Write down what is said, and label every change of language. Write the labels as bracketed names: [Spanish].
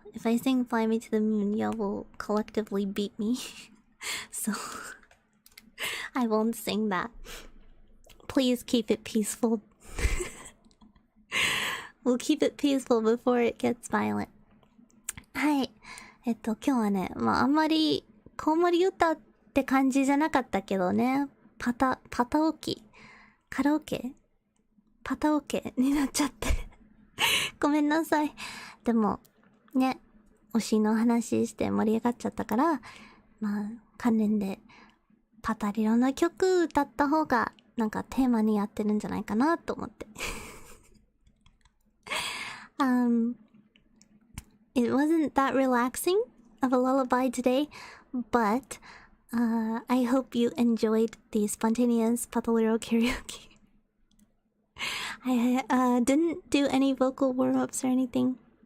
[English] If I sing Fly Me to the Moon, y'all will collectively beat me. So, I won't sing that. Please keep it peaceful. We'll keep it peaceful before it gets violent. [Japanese] はい。今日はね、まああんまりコウモリ歌って感じじゃなかったけどね。パタオケカラオケパタオケになっちゃって。ごめんなさい。でも、ね、推しの話して盛り上がっちゃったから、まあ、関連でパタリロの曲歌った方がなんかテーマにやってるんじゃないかなと思って。 [English] It wasn't that relaxing of a lullaby today, but I hope you enjoyed the spontaneous Pataliro karaoke. I didn't do any vocal warm-ups or anything.